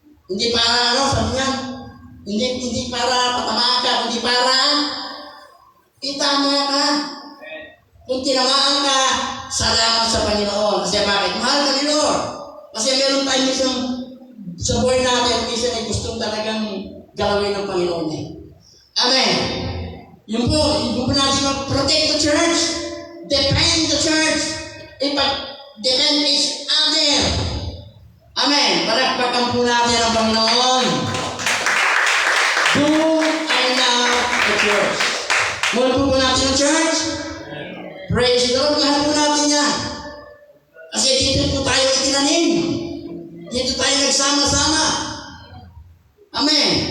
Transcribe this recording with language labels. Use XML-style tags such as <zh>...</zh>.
<tl>Hindi para sabi niya, hindi para patamaan ka, hindi para itama ka. Kung tinamaan ka, salamat sa Panginoon. Kasi bakit? Mahal ka ni Lord. Kasi meron tayo minsan sa buhay natin, minsan ay gustong talagang galawin ng Panginoon eh. Amen. Yung po natin</tl> <en>mag-protect the church, defend the church, defend each other. Amen.</en> <tl>Amen. Palakpakan po natin ang Panginoon.</tl> <en>Do I love the church?</en> <tl>Mahal po natin ang church?</tl> <en>Praise the Lord.</en> <tl>Mahal po natin yan. Kasi dito po tayo itinanim. Dito tayo nagsama-sama. Amen.</tl>